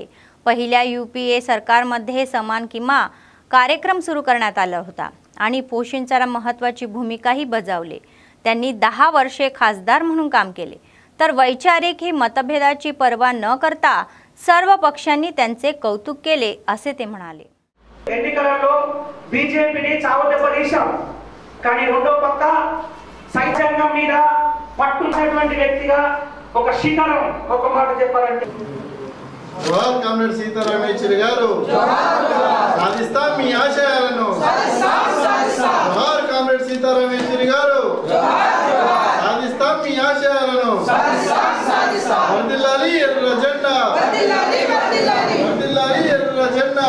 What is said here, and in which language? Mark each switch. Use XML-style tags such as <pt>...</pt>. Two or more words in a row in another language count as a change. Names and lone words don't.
<mr>पहिल्या UPA सरकारमध्ये समान किमा कार्यक्रम सुरू करण्यात आला होता आणि पोषणच्या महत्त्वाची भूमिकाही बजावली। त्यांनी 10 वर्षे खासदार म्हणून काम केले। तर वैचारिक ही मतभेदाची पर्वा न करता सर्व पक्षांनी त्यांचे कौतुक केले असे ते म्हणाले।</mr> <te>ఎన్నికలలో బీజేపీని చావదెబ్బతీశాం కానీ రెండో పక్క సైన్యంగం మీద పట్టున్నటువంటి వ్యక్తిగా ఒక శిఖరం ఒక మాట చెప్పాలంటే జోహార్ కామ్రేడ్ సీతారాం యేచూరి గారు సాధిస్తాం మీ ఆశయాలను జోహార్ కామ్రేడ్ సీతారాం యేచూరి గారు సాధిస్తాం మీ ఆశయాలను వర్ధిల్లాలి ఎర్ర జెండా వర్ధిల్లాలి ఎర్ర జెండా</te>